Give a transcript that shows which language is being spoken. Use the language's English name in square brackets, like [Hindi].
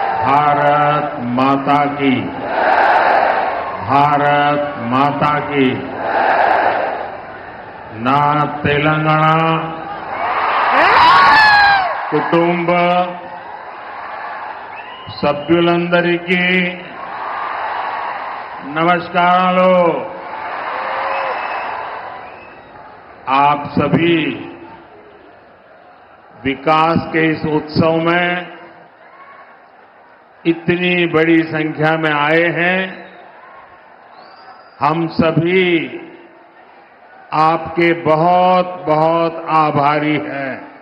[Hindi] भारत माता की, भारत माता की. [Telugu] నా తెలంగాణ కుటుంబ సభ్యులందరికీ నమస్కారాలు. [Hindi] आप सभी विकास के इस उत्सव में इतनी बड़ी संख्या में आए हैं. हम सभी आपके बहुत बहुत आभारी हैं.